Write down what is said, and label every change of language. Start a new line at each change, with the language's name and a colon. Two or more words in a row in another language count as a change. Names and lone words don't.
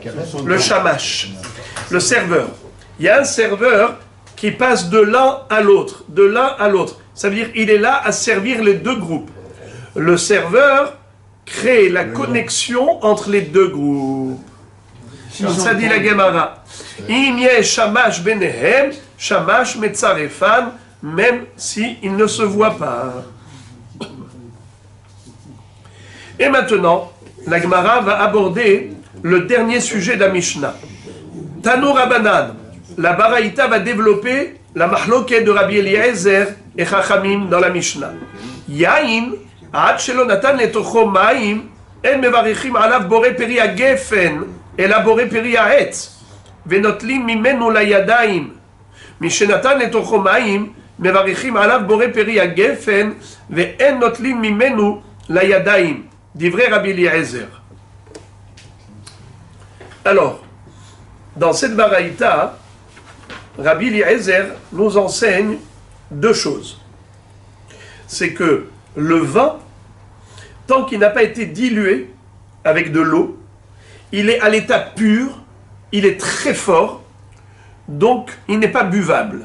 French: Le shamash, le serveur. Il y a un serveur qui passe de l'un à l'autre, de l'un à l'autre. Ça veut dire qu'il est là à servir les 2 groupes. Le serveur crée la connexion entre les 2 groupes. Ça dit la Gemara.
Hebrew: אם יש שמש ביניהם, שמש מצרפן,
French: même s'ils ne se voient pas. Et maintenant, la Gemara va aborder le dernier sujet de la Mishnah.
Hebrew: תנו רבנן,
French: la Baraïta va développer la mahloket de Rabbi Eliezer et Chachamim dans la Mishnah.
Hebrew: יין, עד שלא נתן לתוכו מים, אין מברכין עליו בורא פרי הגפן, אלא בורא פרי העץ, ונוטלים ממנו לידים. משנתן לתוכו מים, מברכין עליו בורא פרי הגפן, ואין נוטלים ממנו לידים. דברי רבי אליעזר.
French: Alors, dans cette baraïta, Rabbi Eliezer nous enseigne 2 choses. C'est que le vin, tant qu'il n'a pas été dilué avec de l'eau, il est à l'état pur, il est très fort, donc il n'est pas buvable.